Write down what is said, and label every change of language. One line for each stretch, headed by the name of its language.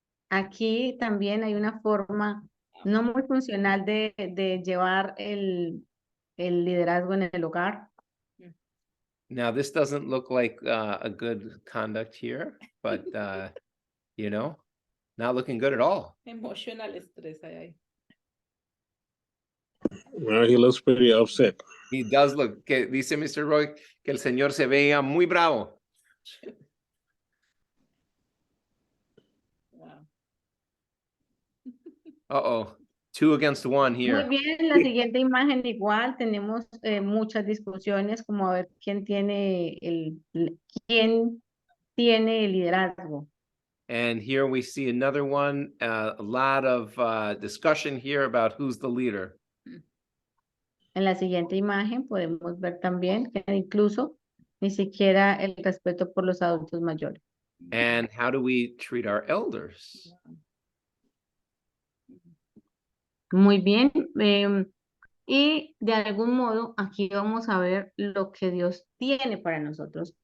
Spanish: Aquí también hay una forma no muy funcional de llevar el liderazgo en el hogar.
English: Now, this doesn't look like a good conduct here, but, you know, not looking good at all. Emotional stress ahí. Well, he looks pretty upset. He does look,
Spanish: que dice
English: Mr.
Spanish: Roy, que el señor se veía muy bravo.
English: Wow. Uh-oh, 2 against 1
Spanish: Muy
English: here.
Spanish: bien, la siguiente imagen igual, tenemos muchas discusiones como a ver quién tiene quién tiene el liderazgo.
English: And here we see another one, a lot of discussion here about who's the leader.
Spanish: En la siguiente imagen podemos ver también que incluso ni siquiera el respeto por los adultos mayores.
English: And how do we treat our elders?
Spanish: Muy bien. Y de algún modo aquí vamos a ver lo que Dios tiene para nosotros.